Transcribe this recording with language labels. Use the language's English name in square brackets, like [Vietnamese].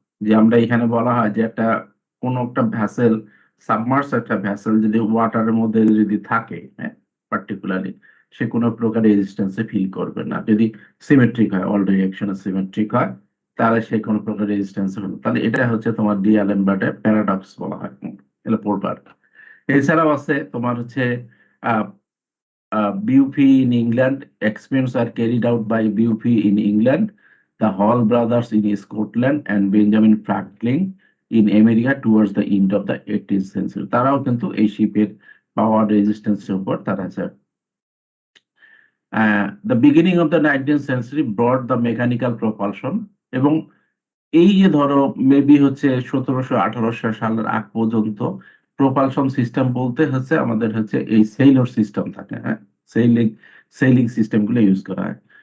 [Bangla] যে আমরা এখানে বলা হয় যে একটা কোন একটা ভ্যাসেল, সাবমার্স একটা ভ্যাসেল যদি ওয়াটারের মধ্যে যদি থাকে, হ্যাঁ, পার্টিকুলারলি সে কোনো প্রকার রেজিস্ট্যান্সে ফিল করবে না। যদি সিমেট্রিক হয়, অল ডিরেকশনে সিমেট্রিক হয়, তাহলে সে কোনো প্রকার রেজিস্ট্যান্সে হলো। তাহলে এটা হচ্ছে তোমার ডি অ্যালেম্বার্টের প্যারাডক্স বলা হয়। এটা পড়বার। এছাড়াও আছে তোমার হচ্ছে BUP [English] in England. Experiments are carried out by BUP in England, the Hall brothers in Scotland, and Benjamin Franklin in America towards the end of the 18th century. [Bangla] তারাও কিন্তু এই শিপের পাওয়ার রেজিস্ট্যান্সের উপর তারা আছে। [English] The beginning of the 19th century brought the mechanical propulsion, [Bangla] এবং এই যে ধরো মেবি হচ্ছে 1700-1800 সালের আগ পর্যন্ত প্রপালশন সিস্টেম বলতে হচ্ছে আমাদের হচ্ছে এই সেইলর সিস্টেম থাকে, হ্যাঁ, সেইলিং সেইলিং সিস্টেম গুলো ইউজ করা হয়।